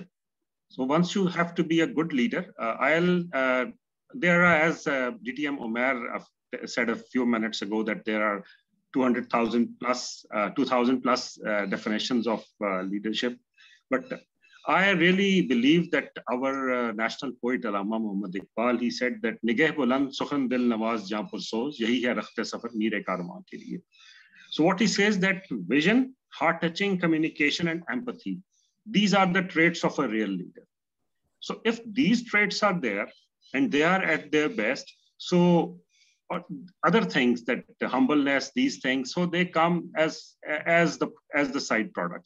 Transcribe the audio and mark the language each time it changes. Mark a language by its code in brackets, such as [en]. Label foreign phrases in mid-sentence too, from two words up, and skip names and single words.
[en] So once you have to be a good leader, there are, as DTM Omer said a few minutes ago, that there are 200,000 plus, 2,000 plus definitions of leadership. But I really believe that our national poet, Allama Muhammad Iqbal, he said that [ur] نگہ بلند سخن دل نواز جاں پرسوز, یہی ہے رخت سفر میر کارواں کے لیے. [en] So what he says that vision, heart-touching communication, and empathy, these are the traits of a real leader. So if these traits are there and they are at their best, so other things, that the humbleness, these things, so they come as the side products.